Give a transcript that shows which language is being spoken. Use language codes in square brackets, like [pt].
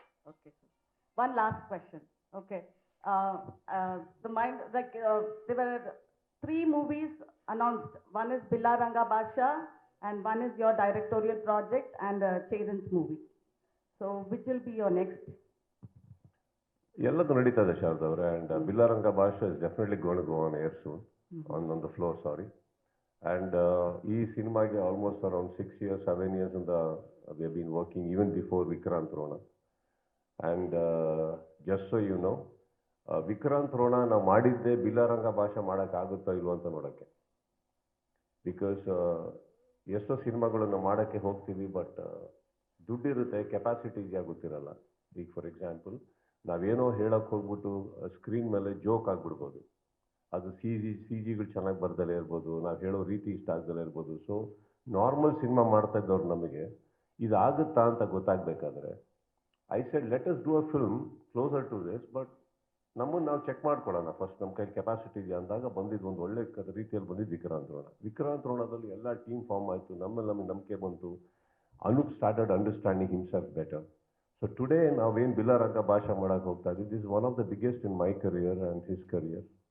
[en] Okay. One last question. Okay. There were 3 movies announced. One is Bilaranga Basha, and one is your directorial project, and Cheran's movie. So, which will be your next? [kn] ಎಲ್ಲದೂ ನಡೀತಾ ಇದೆ ಶಾರದವ್ರೆ. [en] And Billa Ranga Baasha is definitely gonna go on air soon, on the floor, sorry. And [kn] ಈ ಸಿನಿಮಾಗೆ [en] Almost around 6 years, 7 years ಇಂದ we have been working even before Vikrant Rona. [kn] And [en] just so you know, [kn] Vikrant Ron ನಾವು ಮಾಡಿದ್ದೆ ಬಿಲ್ಲಾರಂಗ ಭಾಷೆ ಮಾಡೋಕ್ಕಾಗುತ್ತೋ ಇಲ್ವೋ ಅಂತ ನೋಡೋಕ್ಕೆ. ಬಿಕಾಸ್ ಎಷ್ಟೋ ಸಿನಿಮಾಗಳನ್ನು ಮಾಡೋಕ್ಕೆ ಹೋಗ್ತೀವಿ, ಬಟ್ ದುಡ್ಡಿರುತ್ತೆ, ಕೆಪಾಸಿಟಿ ಇದೆಯಾ ಗೊತ್ತಿರಲ್ಲ. ಈಗ ಫಾರ್ ಎಕ್ಸಾಂಪಲ್ ನಾವೇನೋ ಹೇಳೋಕ್ಕೆ ಹೋಗ್ಬಿಟ್ಟು ಸ್ಕ್ರೀನ್ ಮೇಲೆ ಜೋಕ್ ಆಗಿಬಿಡ್ಬೋದು. ಅದು ಸಿ ಜಿಗಳು ಚೆನ್ನಾಗಿ ಬರ್ದಲೇ ಇರ್ಬೋದು, ನಾವು ಹೇಳೋ ರೀತಿ ಇಷ್ಟ ಆಗ್ದಲೇ ಇರ್ಬೋದು. ಸೊ ನಾರ್ಮಲ್ ಸಿನಿಮಾ ಮಾಡ್ತಾ ಇದ್ದವ್ರು ನಮಗೆ ಇದಾಗುತ್ತಾ ಅಂತ ಗೊತ್ತಾಗಬೇಕಾದ್ರೆ [en] I said let us do a film closer to this, [kn] but ನಮ್ಮನ್ನು ನಾವು ಚೆಕ್ ಮಾಡ್ಕೊಳ್ಳೋಣ ಫಸ್ಟ್, ನಮ್ಮ ಕೈ ಕೆಪಾಸಿಟಿ ಇದೆಯಾ ಅಂದಾಗ ಬಂದಿದ್ದು ಒಂದು ಒಳ್ಳೆ ರೀತಿಯಲ್ಲಿ ಬಂದಿದ್ದು ವಿಕ್ರಾಂತ್ ರೋಣದಲ್ಲಿ ಎಲ್ಲ ಟೀಮ್ ಫಾರ್ಮ್ ಆಯಿತು. ನಮಗೆ ನಂಬಿಕೆ ಬಂತು. [en] Anup started understanding himself better. So today, [kn] ನಾವೇನು ಬಿಲ್ಲಾರಂಗ ಭಾಷಾ ಮಾಡಕ್ಕೆ ಹೋಗ್ತಾ ಇದ್ದೀವಿ, [en] this is one of the biggest in my career and his career.